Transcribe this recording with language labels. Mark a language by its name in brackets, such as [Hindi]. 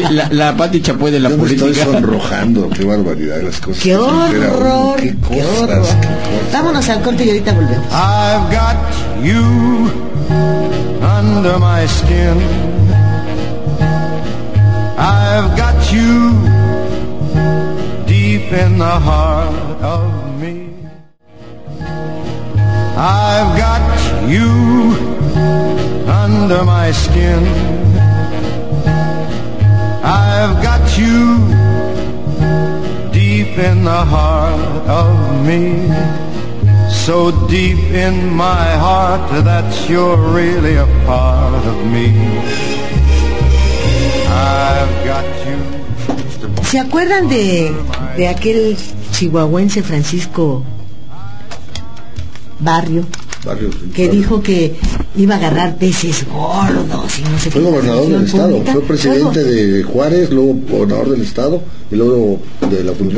[Spanish] La Pati Chapoy de la política. Yo me estoy sonrojando, qué barbaridad las cosas. Qué horror, qué horror. Vámonos al corte y ahorita volvemos. [English] I've got you under my skin. I've got you deep in the heart of... I've got you under my skin. I've got you deep in the heart of me. So deep in my heart that you're really a part of me. I've got you. [Spanish] ¿Se acuerdan de aquel chihuahuense Francisco Barrio, sí, que claro, dijo que iba a agarrar peces gordos y no sé fue Fue gobernador del estado, fue presidente de Juárez, luego gobernador del estado y luego de la función.